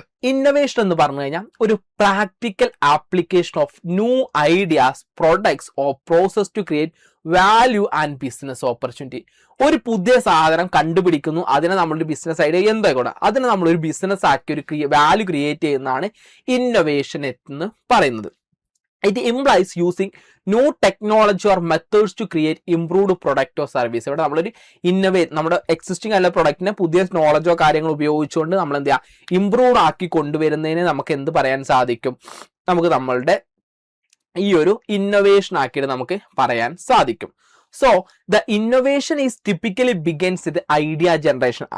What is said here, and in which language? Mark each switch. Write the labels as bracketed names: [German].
[English] innovation [Malayalam] എന്ന് പറഞ്ഞു കഴിഞ്ഞാൽ ഒരു [English] Practical application of new ideas, products or process to create value and business opportunity. [Malayalam] ഒരു പുതിയ സാധനം കണ്ടുപിടിക്കുന്നു, അതിനെ നമ്മളൊരു ബിസിനസ് ഐഡിയ എന്തായിക്കോട്ടെ അതിനെ നമ്മളൊരു ബിസിനസ് ആക്കി ഒരു വാല്യൂ ക്രിയേറ്റ് ചെയ്യുന്നതാണ് ഇന്നോവേഷൻ എന്ന് പറയുന്നത്. [English] It implies using new technology or methods to create improved product or service. [Malayalam] ഇവിടെ നമ്മളൊരു നമ്മുടെ എക്സിസ്റ്റിംഗ് ആയിട്ടുള്ള പ്രൊഡക്റ്റിനെ പുതിയ നോളജോ കാര്യങ്ങൾ ഉപയോഗിച്ചുകൊണ്ട് നമ്മൾ എന്ത് ചെയ്യുക, ഇംപ്രൂവ് ആക്കി കൊണ്ടുവരുന്നതിന് നമുക്ക് എന്ത് പറയാൻ സാധിക്കും, നമുക്ക് നമ്മളുടെ ഈ ഒരു ഇന്നോവേഷൻ ആക്കിയിട്ട് നമുക്ക് പറയാൻ സാധിക്കും. [English] So the innovation is typically begins with idea generation.